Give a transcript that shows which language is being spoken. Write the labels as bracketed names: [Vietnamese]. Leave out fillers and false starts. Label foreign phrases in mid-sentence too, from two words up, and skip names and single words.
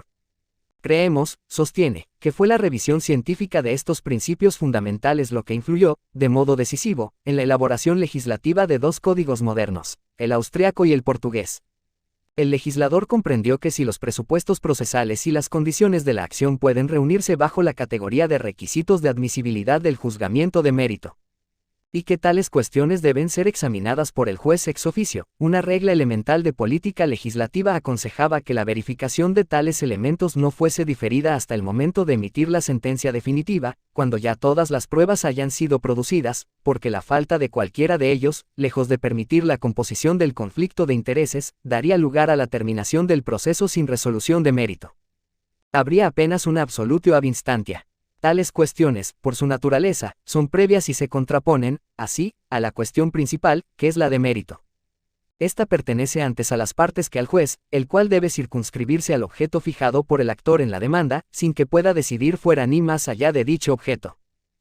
[Spanish] Creemos, sostiene, que fue la revisión científica de estos principios fundamentales lo que influyó, de modo decisivo, en la elaboración legislativa de dos códigos modernos, el austriaco y el portugués. El legislador comprendió que si los presupuestos procesales y las condiciones de la acción pueden reunirse bajo la categoría de requisitos de admisibilidad del juzgamiento de mérito, y que tales cuestiones deben ser examinadas por el juez [Latin] ex officio, [Spanish] una regla elemental de política legislativa aconsejaba que la verificación de tales elementos no fuese diferida hasta el momento de emitir la sentencia definitiva, cuando ya todas las pruebas hayan sido producidas, porque la falta de cualquiera de ellos, lejos de permitir la composición del conflicto de intereses, daría lugar a la terminación del proceso sin resolución de mérito. Habría apenas una [Latin] absolutio ab instantia. [Spanish] Tales cuestiones, por su naturaleza, son previas y se contraponen, así, a la cuestión principal, que es la de mérito. Esta pertenece antes a las partes que al juez, el cual debe circunscribirse al objeto fijado por el actor en la demanda, sin que pueda decidir fuera ni más allá de dicho objeto.